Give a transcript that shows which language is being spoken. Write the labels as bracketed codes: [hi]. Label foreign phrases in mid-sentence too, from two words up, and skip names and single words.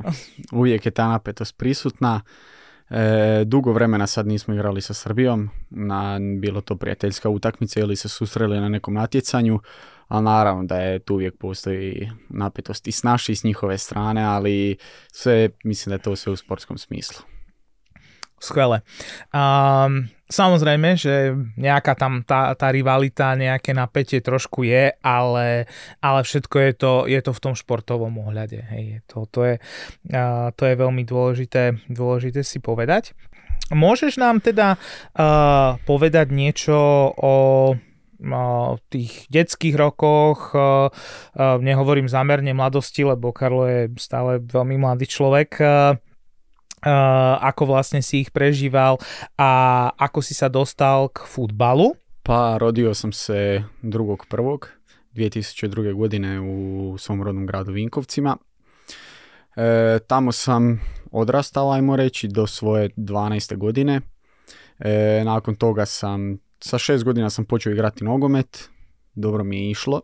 [hr] Uvijek je ta napetost prisutna. Dugo vremena sad nismo igrali sa Srbijom, bilo to prijateljska utakmica ili se susreli na nekom natjecanju, ali naravno da je tu uvijek postoji napetost i s naše i s njihove strane, ali sve, mislim da je to sve u sportskom smislu. [sk] Skvelé. Samozrejme, že nejaká tam tá rivalita, nejaké napätie trošku je, ale všetko je to v tom športovom ohľade. Hej. To je veľmi dôležité si povedať. Môžeš nám teda povedať niečo o tých detských rokoch, nehovorím zámerne mladosti, lebo Karlo je stále veľmi mladý človek, ako vlastne si ich prežíval a ako si sa dostal k futbalu? [hr] Pa rodio sam se 2.1.2002. godine u svom rodnom gradu Vinkovcima. Tamo sam odrastao, ajmo reći, do svoje 12. godine. Nakon toga sa 6 godina sam počeo igrati nogomet, dobro mi je išlo.